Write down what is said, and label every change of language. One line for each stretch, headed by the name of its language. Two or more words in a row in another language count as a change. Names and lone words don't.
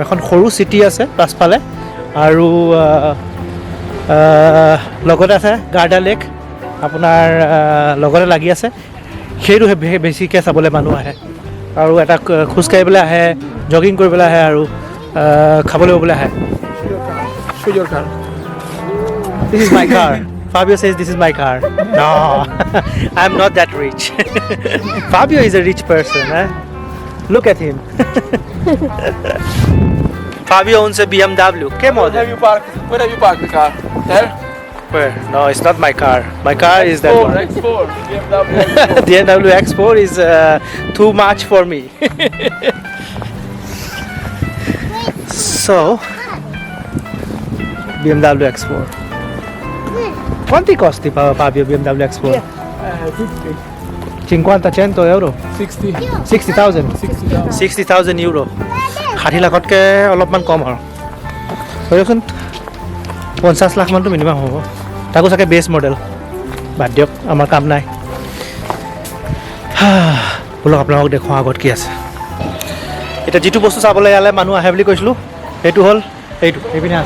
Assamese: এখন সৰু চিটি আছে পাছফালে, আৰু লগতে আছে গাৰ্ডা লেক আপোনাৰ লগতে লাগি আছে। সেইটো বেছিকৈ চাবলৈ মানুহ আহে, আৰু এটা খোজকাঢ়িবলৈ আহে, জগিং কৰিবলৈ আহে, আৰু খাবলৈ ববলৈ আহে।
English: This is my car. Fabio says this is my car. No, I'm not that rich. Fabio is a rich person. Look at him. Fabio owns a BMW. Where have you parked the car? There? Where? No, it's not my car. My car is that one. X4. BMW X4 is too much for me. So, BMW X4.
Italian: Quanti costi Fabio BMW X4?
English: 50 euro? 60,000? 60,000 euro.
Assamese: 60 লাখতকৈ অলপমান কম আৰু ধৰকচোন 50 লাখ মানটো মিনিমাম হ'ব। তাকো চাগে বেছ মডেল। বাদ দিয়ক, আমাৰ কাম নাই। বোলক আপোনালোকক দেখুৱাওঁ আগত কি আছে। এতিয়া যিটো বস্তু চাবলৈ ইয়ালৈ মানুহ আহে বুলি কৈছিলোঁ, সেইটো হ'ল এইটো, এইপিনে আছে।